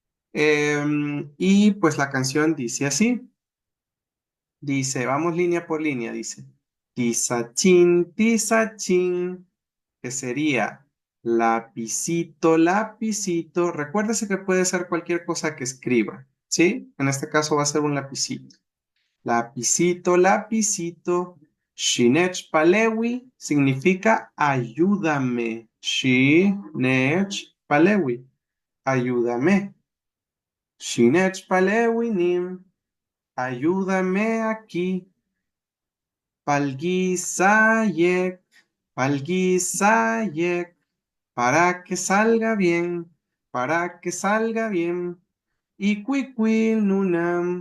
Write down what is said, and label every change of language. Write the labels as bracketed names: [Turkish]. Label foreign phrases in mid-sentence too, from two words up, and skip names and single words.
[Spanish] Y pues la canción dice así, dice, vamos línea por línea, dice, tizachín, que sería lapicito, lapicito. Recuérdese que puede ser cualquier cosa que escriba, ¿sí? En este caso va a ser un lapicito. Lapicito, lapicito. [Pipil] Shinech palewi [Spanish] significa ayúdame. [Pipil] Shinech palewi, [Spanish] ayúdame. [Pipil] Shinech palewi nim, [Spanish] ayúdame aquí. [Pipil] Palguisayek, palguisayek, [Spanish] para que salga bien, para que salga bien. [Pipil] Y cuicuil nunam.